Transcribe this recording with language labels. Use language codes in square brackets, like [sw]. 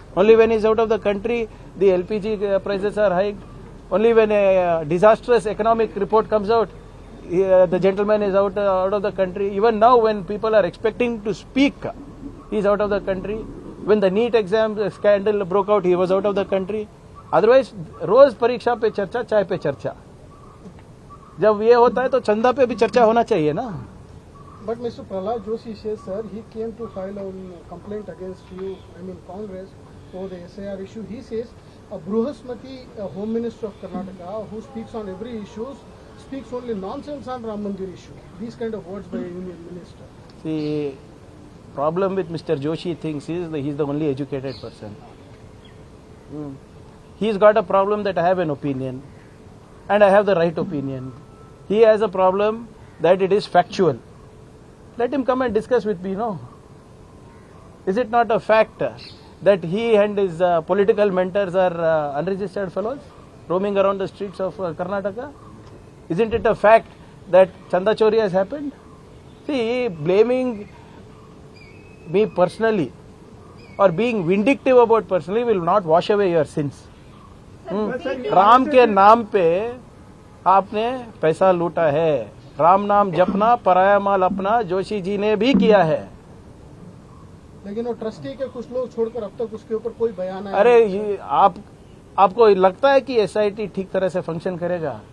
[en] Only when he is out of the country, the LPG prices are hiked. Only when a disastrous economic report comes out, the gentleman is out of the country. Even now, when people are expecting to speak, he is out of the country. When the NEET exam scandal broke out, he was out of the country. [hi] Otherwise, रोज परीक्षा पे चर्चा, चाय पे चर्चा. जब ये होता है तो चंदा पे भी चर्चा होना चाहिए ना. [en] But Mr. Prahlad Joshi says, sir, he came to file a complaint against you, Congress, for the SIR issue. He says, a Bruhasmati, Home Minister of Karnataka, who speaks on every issue, speaks only nonsense on Ram Mandir issue. These kind of words by a Union Minister. The problem with Mr. Joshi thinks is that he is the only educated person. He's got a problem that I have an opinion and I have the right opinion. He has a problem that it is factual. Let him come and discuss with me, no? Is it not a fact that he and his political mentors are unregistered fellows roaming around the streets of Karnataka? Isn't it a fact that chanda chori has happened? See, blaming me personally or being vindictive about personally will not wash away your sins. [hi] Ram के नाम पे आपने पैसा लूटा है. राम नाम जपना पराया माल अपना जोशी जी ने भी किया है. लेकिन वो ट्रस्टी के कुछ लोग छोड़कर अब तक उसके ऊपर कोई बयान आया. अरे ये आपको लगता है कि SIT ठीक तरह से फंक्शन करेगा?